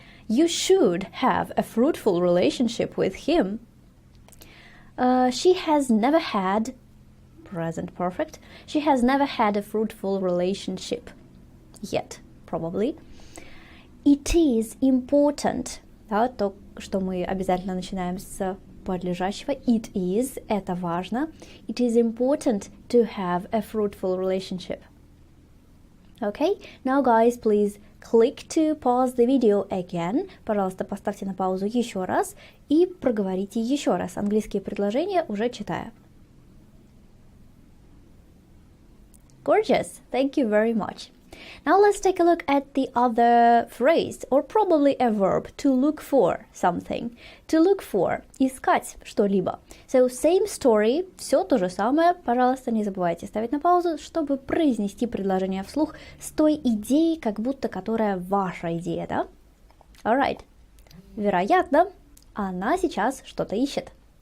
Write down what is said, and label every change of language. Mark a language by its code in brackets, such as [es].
[en] You should have a fruitful relationship with him. She has never had, present perfect, she has never had a fruitful relationship yet, probably. It is important. [ru] Да, то, что мы обязательно начинаем с подлежащего. [en] It is, [ru] это важно. [en] It is important to have a fruitful relationship. Okay, now guys, please click to pause the video again. [ru] Пожалуйста, поставьте на паузу еще раз и проговорите еще раз английские предложения, уже читая. [en] Gorgeous, thank you very much. Now let's take a look at the other phrase, or probably a verb, to look for something. To look for, [ru] искать что-либо. [en] So, same story, [ru] все то же самое. Пожалуйста, не забывайте ставить на паузу, чтобы произнести предложение вслух с той идеей, как будто которая ваша идея, да? [en] Alright. [ru] Вероятно, она сейчас что-то ищет.